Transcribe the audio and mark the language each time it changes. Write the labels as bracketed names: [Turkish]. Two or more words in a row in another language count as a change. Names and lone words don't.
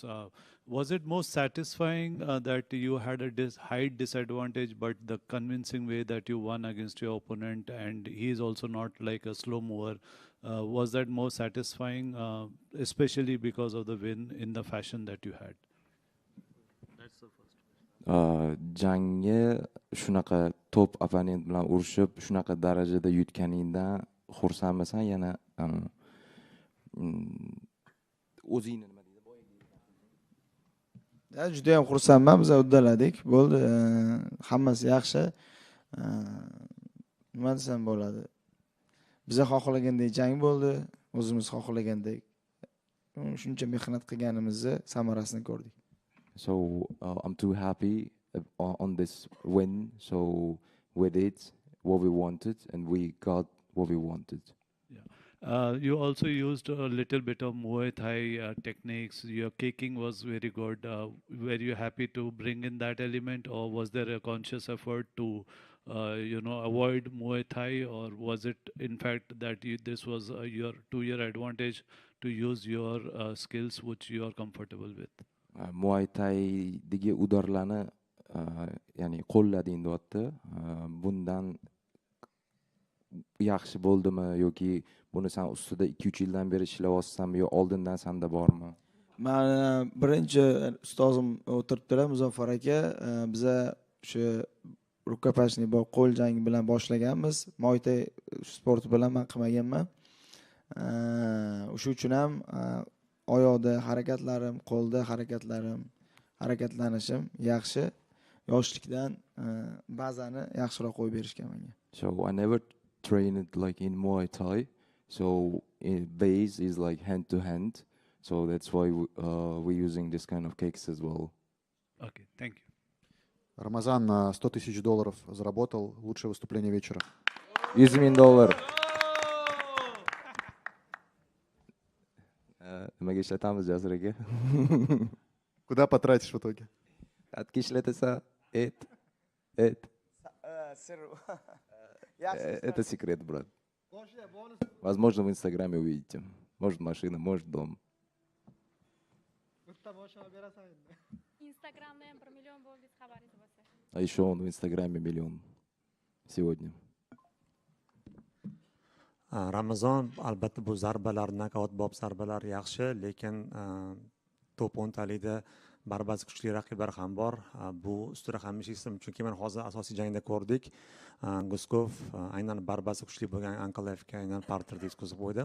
[English] Was it most satisfying that you had a height disadvantage, but the convincing way that you won against your opponent, and he is also not like a slow mover, was that more satisfying, especially because of the win in the fashion that you had? That's the first question. [Uzbek] Jangga shunaqa [English] top opponent [Uzbek] bilan urushib, shunaqa darajada yutganingdan xursandmisan? Yana o'zingni nima deydi boyagi? Juda ham xursandman, biz uddaladik. Bo'ldi, hammasi yaxshi. Nima desam bo'ladi? Biz xohlagandek jang bo'ldi, o'zimiz xohlagandek. Shuncha mehnat qilganimizni samarasini ko'rdik. [English] So I'm too happy on this win. So we did what we wanted and we got what we wanted. You also used a little bit of Muay Thai techniques. Your kicking was very good. Were you happy to bring in that element, or was there a conscious effort to, avoid Muay Thai, or was it in fact that this was your to your advantage to use your skills which you are comfortable with? [Uzbek] Muay Thai'dagi udorlarni ya'ni qo'llading deyapti. Bundan yaxshi bo'ldimi yoki buni san ustida 2-3 yildan beri ishlayapsanmi yo oldindan sanda bormi? Mani birinchi ustozim o'tiribdilar, Muzaffar aka. Biza o'sha rukopashniy qo'l jangi bilan boshlaganmiz. Muay Thai sporti bilan men qilmaganman. O'sha uchun ham oyoqda harakatlarim, qo'lda harakatlanishim yaxshi. Yoshlikdan bazani yaxshiroq qo'yib berishgan menga. [English] So I never trained like in Muay Thai. So base is like hand to hand. So that's why we're using this kind of kicks as well. Okay, thank you. [Russian] Рамазан на $100 тысяч заработал. Лучшее выступление вечера. $100,000. [Uzbek] Nimaga ishlatamiz Jasur aka? [Russian] Куда потратишь в итоге? [Uzbek] Qatga ishlatasa, [Russian] это секрет, брат. Возможно, в Инстаграме увидите. Может, машина, может, дом. [Uzbek] Instagramda ham 1 million bo'ldi xabaringiz bo'lsa. [Russian] А еще он в Инстаграме 1 миллион сегодня. [Uzbek] Ramazon, albatta bu zarbalar, nokautbop zarbalar yaxshi, lekin top 10talikda ba'zi kuchli raqiblar ham bor. Bu ustida hamisha ism, chunki men hozir asosiy jangda ko'rdik. Guskov aynan ba'zi kuchli bo'lgan Ankalevga aynan parterda yetkazib qo'ydi.